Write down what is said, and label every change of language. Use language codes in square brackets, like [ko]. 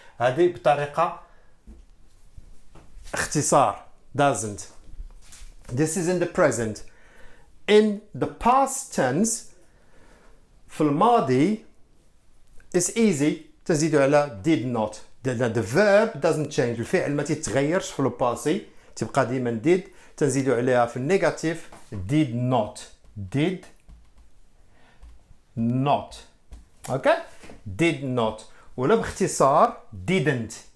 [ar] هذه بطريقة اختصار doesn't. [en] This is in the present. In the past tense [ar] في الماضي [en] it's easy [ar] تزيدوا على [en] did not. The verb doesn't change. [ar] الفعل ما تتغيرش في الباسي تبقى ديما did. تنزيدوا عليها في النيجاتيف [en] did not. Okay? did not. [ar] ولا باختصار didn't.